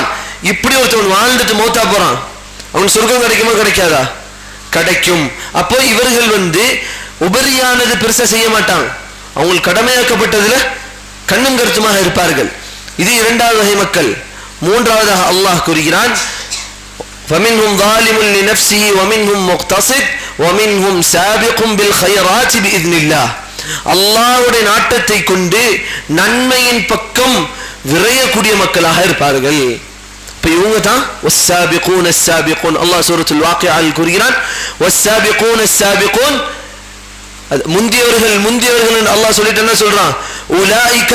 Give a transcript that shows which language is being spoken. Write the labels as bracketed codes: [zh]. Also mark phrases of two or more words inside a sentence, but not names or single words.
[ta] இப்படி ஒருத்தவன் வாழ்ந்துட்டு மௌத்தா போறான், அவன் சொர்க்கம் கிடைக்குமா கிடைக்காதா? கிடைக்கும். அப்போ இவர்கள் வந்து உபரியானது பெருசா செய்ய மாட்டாங்க, அவங்களுக்கு கடமையாக்கப்பட்டதுல கண்ணும் கருத்துமாக இருப்பார்கள். இது 2வது வகை மக்கள். 3வதாக அல்லாஹ் கூறுகிறான், [ar] فَمِنْهُمْ ظَالِمٌ لِنَفْسِهِ وَمِنْهُمْ مُقْتَصِدٌ وَمِنْهُمْ سَابِقٌ بِالْخَيْرَاتِ بِإِذْنِ اللَّهِ. [ta] அல்லாஹ்வுடைய நாட்டத்தை கொண்டு நன்மையின் பக்கம் விரையக்கூடிய மக்களாக இருப்பார்கள். இப்ப இவங்க தான் [ar] والسابقون السابقون. [ta] அல்லாஹ் சூரத்துல் வாக்கிஆல் கூறுகிறான், [ar] والسابقون السابقون, [ta] முந்தியவர்கள் என்று அல்லாஹ் சொல்லிட்டு என்ன சொல்றான்?